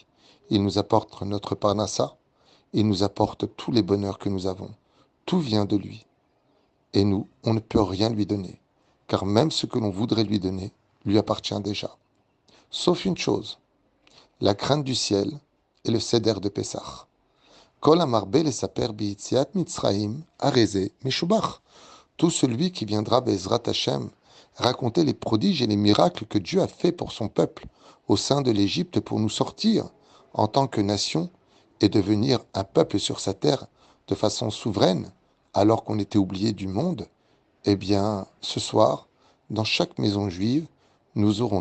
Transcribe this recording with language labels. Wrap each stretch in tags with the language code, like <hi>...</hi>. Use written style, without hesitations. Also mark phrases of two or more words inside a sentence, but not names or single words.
<fr>Il nous apporte notre parnassa, il nous apporte tous les bonheurs que nous avons. Tout vient de lui. Et nous, on ne peut rien lui donner, car même ce que l'on voudrait lui donner lui appartient déjà. Sauf une chose, la crainte du ciel et le seder de Pessah.</fr> <he>כל המרבה לספר ביציאת מצרים הרי זה משובח.</he> <fr>Tout celui qui viendra</fr> <he>בעזרת השם</he> <fr>raconter les prodiges et les miracles que Dieu a fait pour son peuple au sein de l'Égypte pour nous sortir en tant que nation et devenir un peuple sur sa terre de façon souveraine alors qu'on était oublié du monde, eh bien, ce soir, dans chaque maison juive, nous aurons</fr>